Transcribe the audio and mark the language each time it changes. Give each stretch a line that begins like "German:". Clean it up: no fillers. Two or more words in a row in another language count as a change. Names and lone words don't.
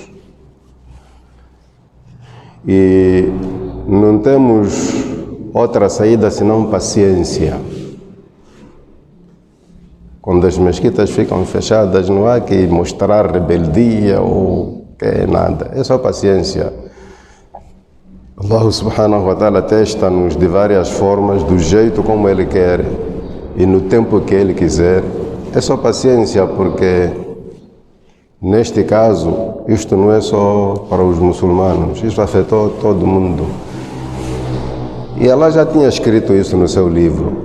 Portuguese: E não temos outra saída senão paciência. Quando as mesquitas ficam fechadas, não há que mostrar rebeldia ou que nada. É só paciência.
Arabic: الله سبحانه وتعالى
Portuguese: testa-nos de várias formas, do jeito como Ele quer e no tempo que Ele quiser. É só paciência, porque neste caso, isto não é só para os muçulmanos, isto afetou todo mundo. E Allah já tinha escrito isso no seu livro.